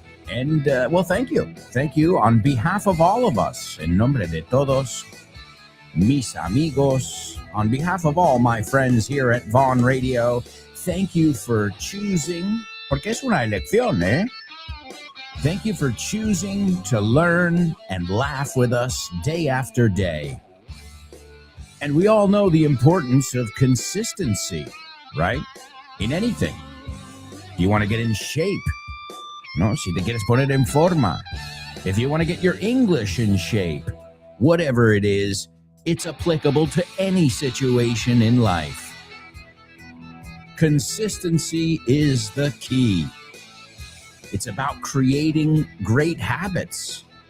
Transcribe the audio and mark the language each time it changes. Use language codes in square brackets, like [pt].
[en] And, well, thank you. Thank you on behalf of all of us, [es] en nombre de todos mis amigos, [en] on behalf of all my friends here at Vaughn Radio, thank you for choosing, [es] porque es una elección, eh? [en] Thank you for choosing to learn and laugh with us day after day. And we all know the importance of consistency, right? In anything. You want to get in shape. [es] No, si te quieres poner en forma. [en] If you want to get your English in shape, whatever it is, it's applicable to any situation in life. Consistency is the key. It's about creating great habits.